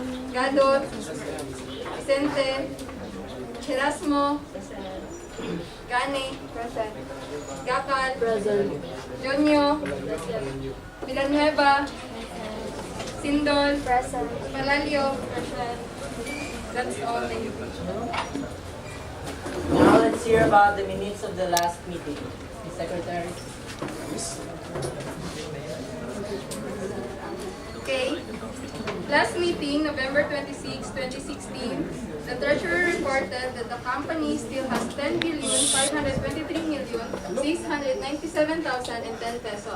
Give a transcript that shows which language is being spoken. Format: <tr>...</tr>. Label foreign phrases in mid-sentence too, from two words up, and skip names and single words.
<en>Gadot. Vicente. Erasmo. Gani. Present. Gakal. Present. Jonyo. Villanueva. Sindol. Present. Palalio. Present. That's all. Thank you. Now let's hear about the minutes of the last meeting. The secretary. Okay. Last meeting, November 26, 2016, the treasurer reported that the company still has 10,523,697,010 pesos.</en>